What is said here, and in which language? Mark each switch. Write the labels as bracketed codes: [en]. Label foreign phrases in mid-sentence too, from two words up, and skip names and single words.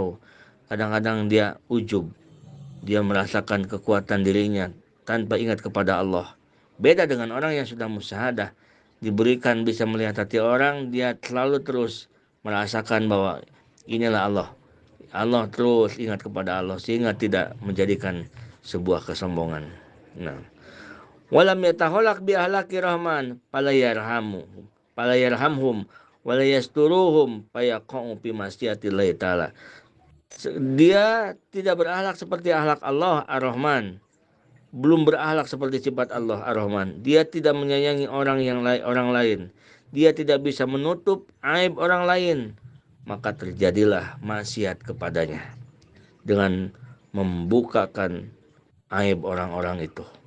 [id] Kadang-kadang dia ujub, dia merasakan kekuatan dirinya tanpa ingat kepada Allah. Beda dengan orang yang sudah musyahadah, diberikan bisa melihat hati orang, dia selalu terus merasakan bahwa inilah Allah. Allah terus ingat kepada Allah sehingga tidak menjadikan sebuah kesombongan. Nah, [ar] ولم يتخلق بأخلاق الرحمن فلا يرحمهم ولا يسترهم فيقع في معصية الله تعالى. [id] Dia tidak berakhlak seperti akhlak Allah Ar-Rahman, belum berakhlak seperti sifat Allah Ar-Rahman. Dia tidak menyayangi orang lain. Dia tidak bisa menutup aib orang lain. Maka terjadilah maksiat kepadanya dengan membukakan aib orang-orang itu.